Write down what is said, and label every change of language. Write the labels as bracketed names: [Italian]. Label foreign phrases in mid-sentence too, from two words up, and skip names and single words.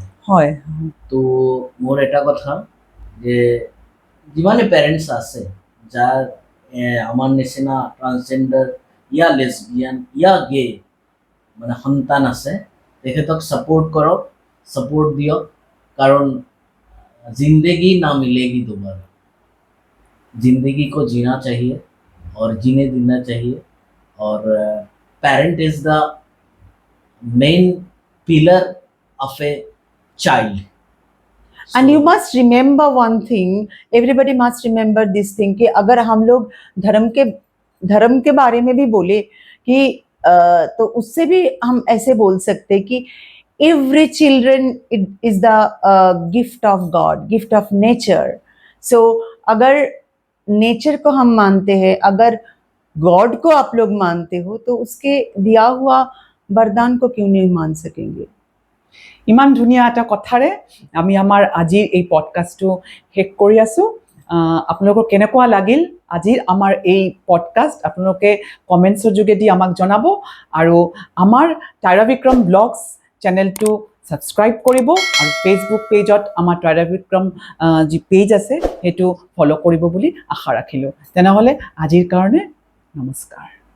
[Assamese] হয় তো মোৰ এটা কথা যে যিমানে পেৰেণ্টছ আছে যাৰ আমাৰ নিচিনা ট্ৰান্সজেণ্ডাৰ ইয়া লেছবিয়ান ইয়া গে মানে সন্তান আছে তেখেতক ছাপোৰ্ট কৰক ছাপোৰ্ট দিয়ক [Hindi] कारण जिंदगी ना मिलेगी दोबारा जिंदगी को जीना चाहिए और जीने देना चाहिए और [English] parent is the main pillar of a child And you must remember one thing, everybody must remember this thing [Hindi] कि अगर हम लोग धर्म के बारे में भी बोले कि तो उससे भी हम ऐसे बोल सकते कि [English] every children is the gift of God, gift of nature. [Hindi] So अगर नेचर को हम मानते हैं, अगर गॉड को आप लोग मानते हो तो उसके दिया हुआ वरदान को क्यों नहीं मान सकेंगे। [Assamese] ইমান ধুনীয়া এটা কথাৰে আমি আমাৰ আজিৰ এই পডকাষ্টটো শেষ কৰি আছোঁ আপোনালোকৰ কেনেকুৱা লাগিল আজিৰ আমাৰ এই পডকাষ্ট আপোনালোকে কমেণ্টছৰ যোগেদি আমাক জনাব আৰু আমাৰ টাইৰা বিক্ৰম ব্লগছ চেনেলটো ছাবস্ক্ৰাইব কৰিব আৰু ফেচবুক পেজত আমাৰ টাইৰা বিক্ৰম যি পেজ আছে সেইটো ফ'ল' কৰিব বুলি আশা ৰাখিলোঁ তেনেহ'লে আজিৰ কাৰণে নমস্কাৰ